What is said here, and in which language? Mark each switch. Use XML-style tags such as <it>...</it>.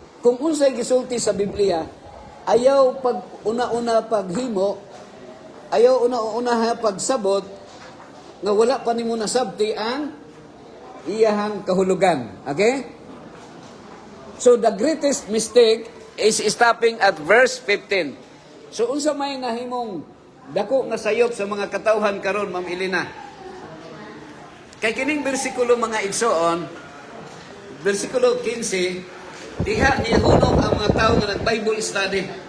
<ceb>Kung unsay gisulti sa Biblia, ayaw pag una-una paghimo, ayaw una-una pagsabot, nga wala pa nimo nasabti ang iyahang kahulugan. Okay?</ceb> <en>So the greatest mistake is stopping at verse 15.</en> <ceb>So unsa may nahimong dako nga sayop sa mga katawhan karon, Ma'am Elena? Kay kining bersikulo mga igsoon, bersikulo 15, diha ni hunong ang mga tao nga nag-Bible study.</ceb>